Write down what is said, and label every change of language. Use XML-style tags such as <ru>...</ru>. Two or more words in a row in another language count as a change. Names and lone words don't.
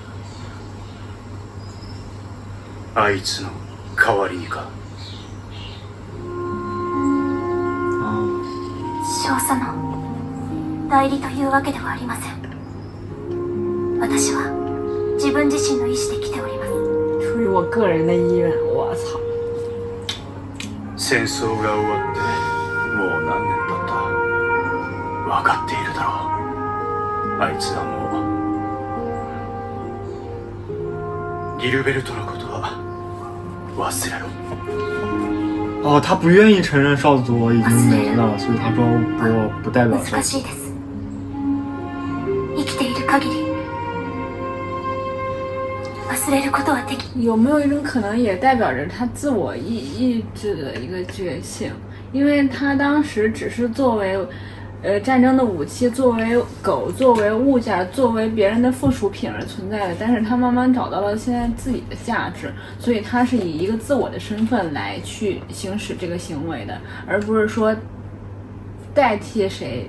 <ja>あいつの代わりにか。少佐の代理というわけではありません。私は自分自身の意思で来ております。</ja> <zh>出于我个人的意愿，我操！</zh> <ja>戦争が終わってもう何年経った。分かっているだろう。あいつはもうギルベルトのことは忘れろ。</ja> <zh>哦，他不愿意承认少佐已经没了，所以他说我不代表少佐。</zh> <ja>難しいです。生きている限り忘れることはでき。</ja> <zh>有没有一种可能，也代表着他自我意志的一个觉醒？因为他当时只是作为战争的武器，作为狗，作为物件，作为别人的附属品而存在的。但是他慢慢找到了现在自己的价值，所以他是以一个自我的身份来去行使这个行为的，而不是说代替谁</zh>